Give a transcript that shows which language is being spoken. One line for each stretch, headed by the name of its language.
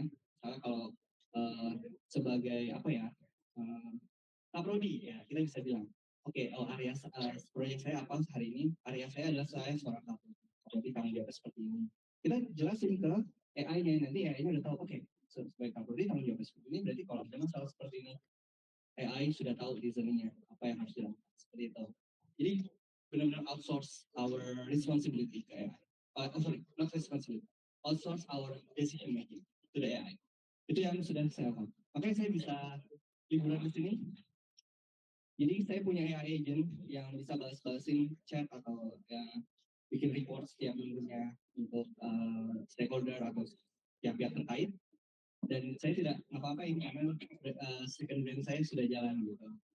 Indonesian: Misalnya kalau sebagai apa ya, Kaprodi ya, kita bisa bilang, oke, area proyek saya apa hari ini? Area saya adalah saya seorang Kaprodi. jadi tanggung jawab seperti ini. Kita jelasin ke AI-nya, nanti AI-nya udah tahu, oke, sebagai kapolri tanggung jawab seperti ini, berarti kalau ada masalah seperti ini, AI sudah tahu reasoningnya, apa yang harus dilakukan, seperti itu. Jadi benar-benar
English: outsource our responsibility
Indonesian: ke AI.
English: Sorry, not responsibility, outsource our decision making to the AI.
Indonesian: Itu yang sudah saya lakukan. Makanya saya bisa liburan di sini. Jadi saya punya AI agent yang bisa balas-balasin chat atau yang bikin report setiap minggunya untuk stakeholder atau pihak-pihak terkait. Dan saya tidak ngapa-ngapain karena second brain saya sudah jalan gitu.